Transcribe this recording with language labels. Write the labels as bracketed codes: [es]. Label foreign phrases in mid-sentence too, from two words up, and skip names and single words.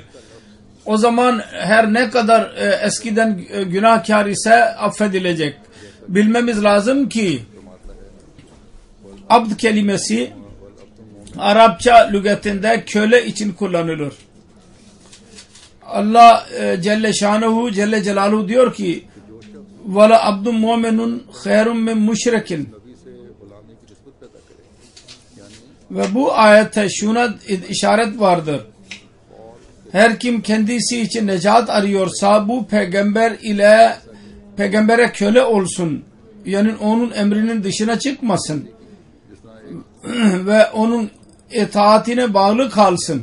[tr] O zaman her ne kadar eskiden günahkar ise affedilecek. Bilmemiz lazım ki abd kelimesi Arapça lügatinde köle için kullanılır. Allah [ar] جل شأنه جل جلاله [tr] diyor ki [ar] وَلَا عَبْدٌ مُؤْمِنٌ خَيْرٌ مِنْ مُشْرِكٍ. [tr] Ve bu ayette şuna işaret vardır. her kim kendisi için necat arıyorsa bu peygambere köle olsun. Yani onun emrinin dışına çıkmasın. Ve onun itaatine bağlı kalsın.